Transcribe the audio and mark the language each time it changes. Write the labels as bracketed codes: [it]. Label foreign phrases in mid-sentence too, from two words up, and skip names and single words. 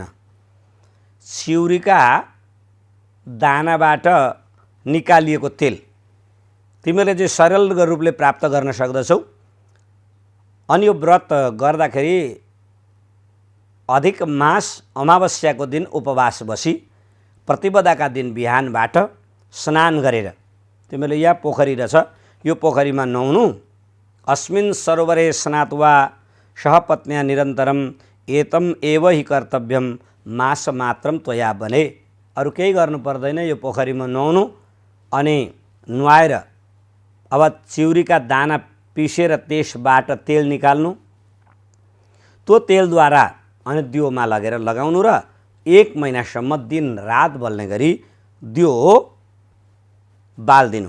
[ne] चिउरीका दानाबाट निकालिएको तेल तिमीहरूले चाहिँ सरल रूपले प्राप्त गर्न सक्दछौ। अनि यो व्रत गर्दाखेरि अधिक मास अमावस्याको दिन उपवास बसी प्रतिपदाका दिन बिहानबाट स्नान गरेर तिमीहरूले यहाँ पोखरी रहेछ, यो पोखरीमा नुहाउनु। [sa] अस्मिन् सरोवरे स्नात्वा सहपत्न्या निरन्तरम एतम एव हि कर्तव्यम मास मात्रम त्वया बने। [ne] अरु केही गर्नु पर्दैन, यो पोखरीमा नुहाउनु अनि नुहाएर अब चिउरीका दाना पिसेर त्यसबाट तेल निकाल्नु। त्यो तेलद्वारा अनि दियोमा लगेर लगाउनु र 1 महिनासम्म दिन रात बल्ने गरी दियो बाल्दिनु।